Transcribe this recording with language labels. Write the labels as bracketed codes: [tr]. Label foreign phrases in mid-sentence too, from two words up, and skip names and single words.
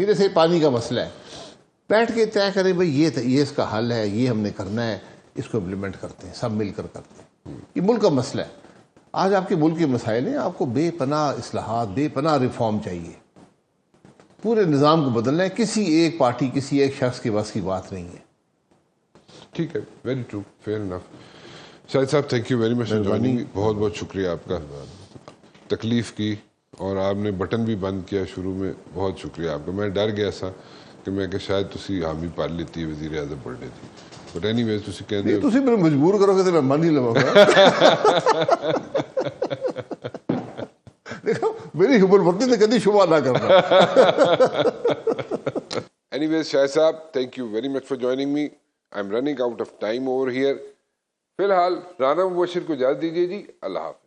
[ur] جیسے پانی کا مسئلہ ہے، بیٹھ کے طے کریں بھائی یہ اس کا حل ہے، یہ ہم نے کرنا ہے، اس کو امپلیمنٹ کرتے ہیں، سب مل کر کرتے ہیں. یہ ملک کا مسئلہ ہے. آج آپ کے ملک کے مسائل ہیں، آپ کو بے پناہ اصلاحات، بے پناہ ریفارم چاہیے. پورے نظام کو بدلنا ہے. کسی ایک پارٹی، کسی ایک شخص کے بس کی بات نہیں ہے. ٹھیک ہے، [en] very true, fair enough. شاہد صاحب thank you very much for joining me. [ur] بہت بہت شکریہ آپ کا، تکلیف کی، اور آپ نے بٹن بھی بند کیا شروع میں. بہت شکریہ آپ کا. [pa] میں ڈر گیا سا کہ میں کہ شاید تسی حامی پال لیتی ہے وزیر اعظم بڑھنے تھی. [en] but anyways [pa] تسی کہندے ہو تسی مجھے مجبور کرو گے تو میں مان نہیں لواں گا. دیکھو میری حبر وطنی تو کدی شبہ نہ کرنا. [en] anyways شاہد صاحب thank you very much for joining me. I'm running out of time over here. [ur] فی الحال رانا مبشر کو اجازت دیجیے جی. اللہ حافظ.